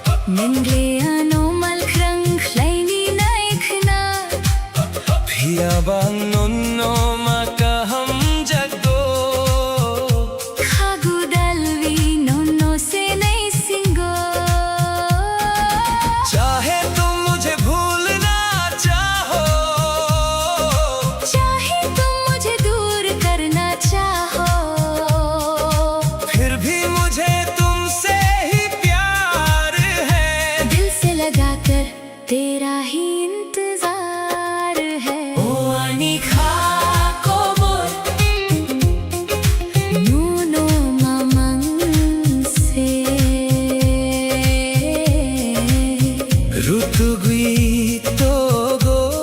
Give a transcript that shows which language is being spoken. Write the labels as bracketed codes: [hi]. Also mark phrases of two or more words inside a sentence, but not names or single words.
[trp] Mengleano malkrang laini naikna Piyabang nonno makaham jagdo Khagu dalvi nonno se nahi singo [hi] चाहे तुम मुझे भूलना चाहो चाहे तुम मुझे दूर करना चाहो फिर भी मुझे तुमसे ही प्यार है दिल से लगाकर तेरा ही इंतजार है [trp] ओ अनिखा कोमल Nuno mamang se ऋतुगुई togo